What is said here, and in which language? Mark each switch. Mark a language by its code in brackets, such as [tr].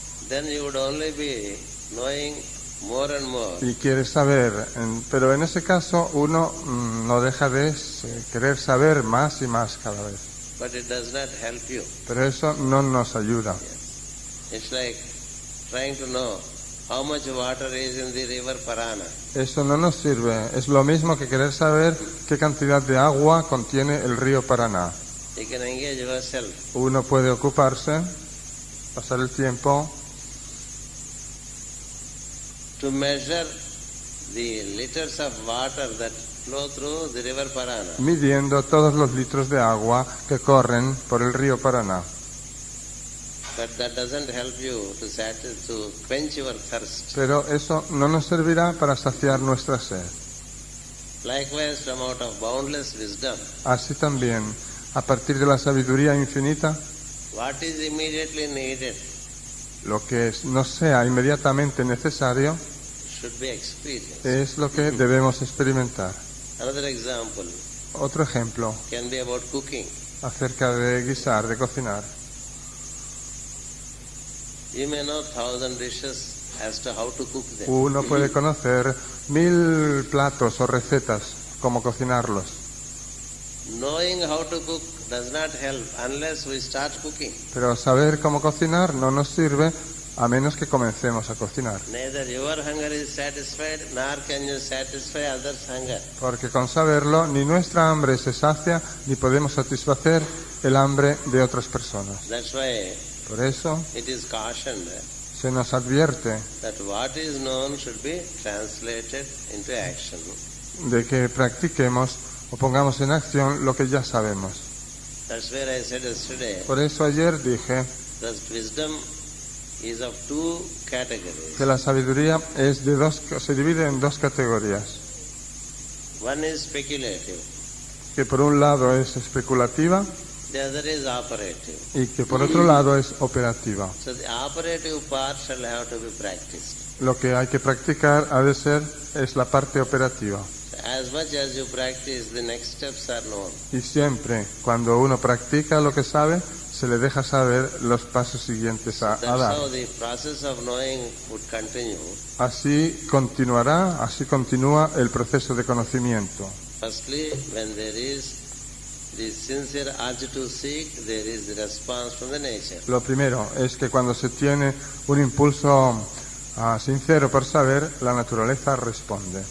[en] Then you would only be knowing more and more. [es] y quiere saber, pero en ese caso uno no deja de querer saber más y más cada vez. [en] But it does not help you. [es] Pero eso no nos ayuda. [en] It's like trying to know how much water is in the river Parana. [es] Eso no nos sirve. Es lo mismo que querer saber qué cantidad de agua contiene el río Paraná. [en] You can engage yourself. [es] Uno puede ocuparse, pasar el tiempo, [en] To measure the liters of water that flow through the river Parana. [es] midiendo todos los litros de agua que corren por el río Paraná. [en] But that doesn't help you to quench your thirst. [es] Pero eso no nos servirá para saciar nuestra sed. [en] Likewise, from out of boundless wisdom, [es] Así también, a partir de la sabiduría infinita, [en] what is immediately needed [es] lo que no sea inmediatamente necesario [en] should be experienced. [es] es lo que debemos experimentar. [en] Another example [es] Otro ejemplo [en] can be about cooking. [es] acerca de guisar, de cocinar. [en] You may know 1,000 dishes as to how to cook them. [es] Uno puede conocer 1000 platos o recetas, cómo cocinarlos. [en] Knowing how to cook does not help unless we start cooking. [es] Pero saber cómo cocinar no nos sirve a menos que comencemos a cocinar. [en] Neither your hunger is satisfied, nor can you satisfy others' hunger. [es] Porque con saberlo, ni nuestra hambre se sacia, ni podemos satisfacer el hambre de otras personas. [en] That's why [es] Por eso [en] it is cautioned [es] se nos advierte [en] that what is known should be translated into action. [es] de que practiquemos o pongamos en acción lo que ya sabemos. [en] That's where I said yesterday [es] Por eso ayer dije [en] that wisdom is of two categories. [es] que la sabiduría es se divide en dos categorías. [en] One is speculative, [es] Que por un lado es especulativa [en] the other is operative. [es] y que por otro lado es operativa. [en] So the operative part shall have to be practiced. [es] Lo que hay que practicar ha de ser es la parte operativa. [en] So as much as you practice, the next steps are known. [es] Y siempre cuando uno practica lo que sabe, se le deja saber los pasos siguientes a [en] That's [es] dar. [en] how the process of knowing would continue. [es] Así continúa el proceso de conocimiento. [en] Firstly, when there is the sincere urge to seek, there is the response from the nature. [es] Lo primero es que cuando se tiene un impulso sincero por saber, la naturaleza responde.